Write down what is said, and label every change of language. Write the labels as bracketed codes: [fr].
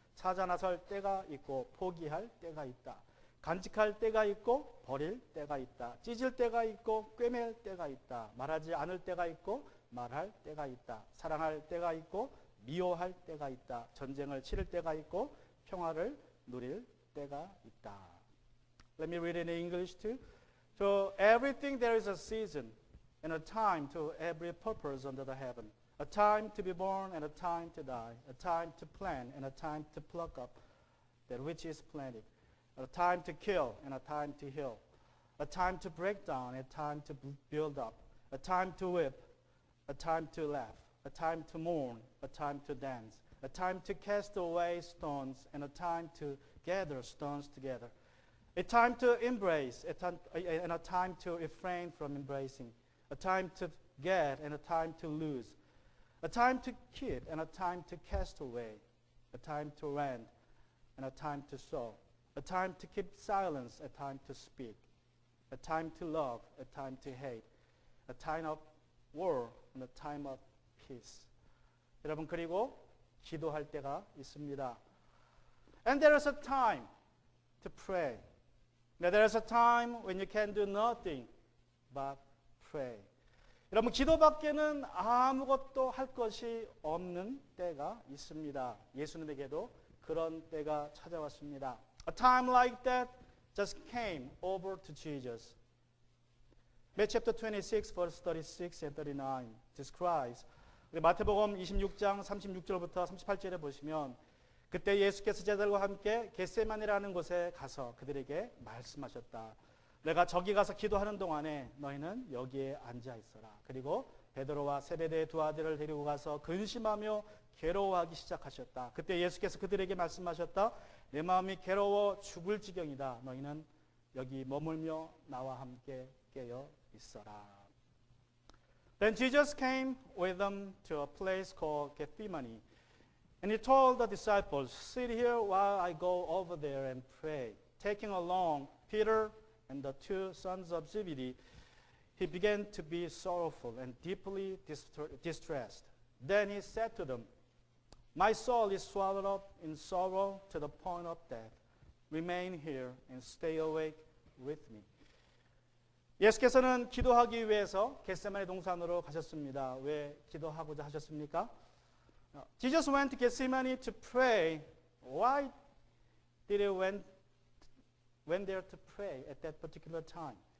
[ko] 찾아 나설 때가 있고 포기할 때가 있다. 간직할 때가 있고 버릴 때가 있다. 찢을 때가 있고 꿰맬 때가 있다. 말하지 않을 때가 있고 말할 때가 있다. 사랑할 때가 있고 미워할 때가 있다. 전쟁을 치를 때가 있고 평화를 누릴 때가 있다. [en] Let me read in English too. To everything there is a season and a time to every purpose under the heaven. A time to be born and a time to die. A time to plant and a time to pluck up that which is planted. A time to kill and a time to heal. A time to break down and a time to build up. A time to whip, a time to laugh. A time to mourn, a time to dance. A time to cast away stones and a time to gather stones together. A time to embrace and a time to refrain from embracing. A time to get and a time to lose. A time to keep and a time to cast away. A time to rend and a time to sow. A time to keep silence, a time to speak. A time to love, a time to hate. A time of war and a time of peace. [ko] 여러분 그리고 기도할 때가 있습니다. [en] And there is a time to pray. Now there is a time when you can do nothing but pray. [ko] 여러분 기도밖에는 아무것도 할 것이 없는 때가 있습니다. 예수님에게도 그런 때가 찾아왔습니다. [en] A time like that just came over to Jesus. Matthew chapter 26 verse 36 and 39 describes. [ko] 우리 마태복음 26장 36절부터 38절에 보시면 그때 예수께서 제자들과 함께 겟세마네라는 곳에 가서 그들에게 말씀하셨다. 내가 저기 가서 기도하는 동안에 너희는 여기에 앉아 있어라. 그리고 베드로와 세베대의 두 아들을 데리고 가서 근심하며 괴로워하기 시작하셨다. 그때 예수께서 그들에게 말씀하셨다. 내 마음이 괴로워 죽을 지경이다. 너희는 여기 머물며 나와 함께 깨어 있어라. [en] Then Jesus came with them to a place called Gethsemane. And he told the disciples, sit here while I go over there and pray. Taking along Peter and the two sons of Zebedee, he began to be sorrowful and deeply distressed. Then he said to them, my soul is swallowed up in sorrow to the point of death. Remain here and stay awake with me. [ko] 예수께서는 기도하기 위해서 겟세마네 동산으로 가셨습니다. 왜 기도하고자 하셨습니까? [en] Jesus went to Gethsemane to pray. Why did he went there to pray at that particular time?